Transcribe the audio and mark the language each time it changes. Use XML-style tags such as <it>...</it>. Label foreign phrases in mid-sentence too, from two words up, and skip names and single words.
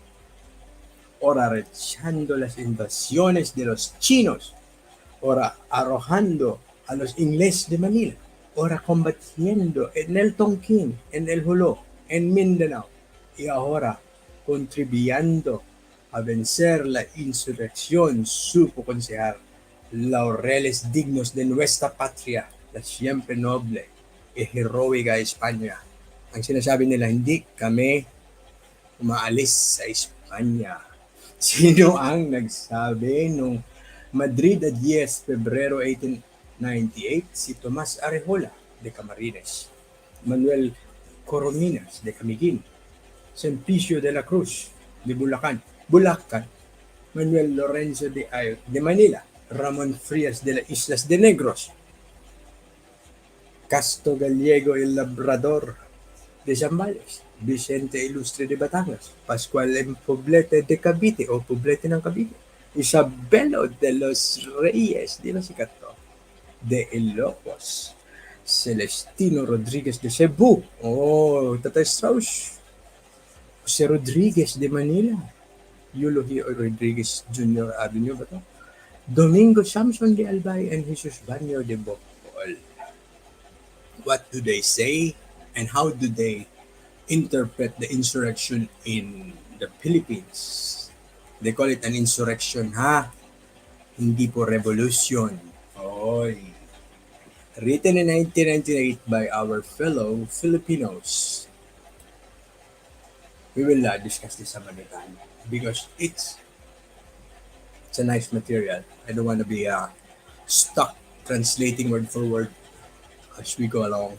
<es>Ahora rechazando las invasiones de los chinos, ahora arrojando a los ingleses de Manila, ahora combatiendo en el Tonkin, en el Jolo, en Mindanao, y ahora contribuyendo a vencer la insurrección, supo consejar laureles dignos de nuestra patria, la siempre noble y heroica España.</es> <tl>Ang sinasabi nila, hindi kami umaalis sa Espanya. Sino ang nagsabi nung Madrid at 10 Pebrero 1898? Si Tomas Arejola de Camarines, Manuel Corominas de Camiguin, Simplicio de la Cruz de Bulacan, Manuel Lorenzo de Manila, Ramon Frias de las Islas de Negros, Casto Gallego el Labrador de Zambales, Vicente Ilustre de Batangas, Pascual en Poblete de Cavite o Poblete ng Cavite, Isabelo de los Reyes de Masicato, de Ilocos, Celestino Rodriguez de Cebu, Tatay Strauss, Jose Rodriguez de Manila, Eulogio Rodriguez Jr. Avenue ba ito?</tl> <en>Domingo Samson de Albay and Jesus Banyo de Bocol. What do they say and how do they interpret the insurrection in the Philippines? They call it an insurrection, ha?</en> <tl>Hindi po revolution. Oy.</tl> <en>Written in 1998 by our fellow Filipinos. We will discuss this some other time because it's a nice material. I don't want to be stuck translating word for word as we go along.</en>